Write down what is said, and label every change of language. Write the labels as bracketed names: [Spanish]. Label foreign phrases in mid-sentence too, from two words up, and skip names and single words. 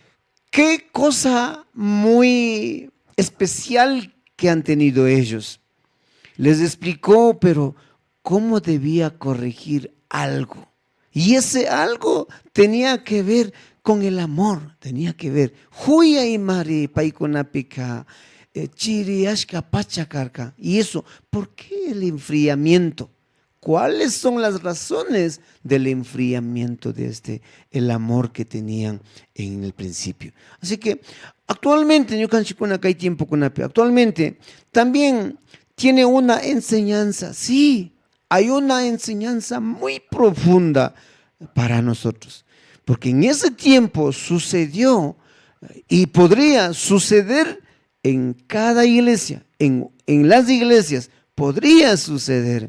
[Spanish] Qué cosa muy especial que han tenido ellos. Les explicó, pero cómo debía corregir algo. Y ese algo tenía que ver con el amor, tenía que ver. [Quechua] Huya y mari paikonapika, chiriashka pachacarca. [Spanish] Y eso, ¿por qué el enfriamiento? ¿Cuáles son las razones del enfriamiento de el amor que tenían en el principio? Así que actualmente, actualmente también tiene una enseñanza, sí, hay una enseñanza muy profunda para nosotros, porque en ese tiempo sucedió y podría suceder en cada iglesia, en las iglesias, podría suceder.